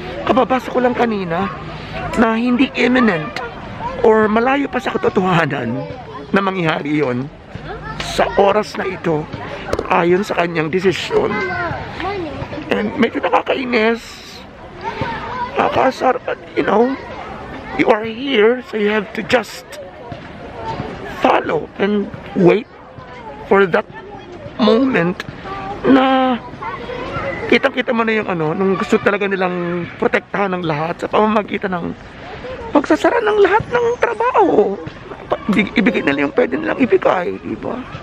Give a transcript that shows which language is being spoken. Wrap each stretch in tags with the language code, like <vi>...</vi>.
<tl>Kababasa ko lang kanina na hindi imminent or malayo pa sa katotohanan na mangyari yon sa oras na ito ayon sa kanyang desisyon.</tl> <en>And</en> <tl>medyo nakakainis, nakakasar,</tl> <en>but you know, you are here, so you have to just follow and wait for that moment na</en> <tl>kitang-kita mo na yung nung gusto talaga nilang protektahan ng lahat sa pamamagitan ng pagsasara ng lahat ng trabaho. Ibigay nila yung pwede nilang ibigay, diba?</tl>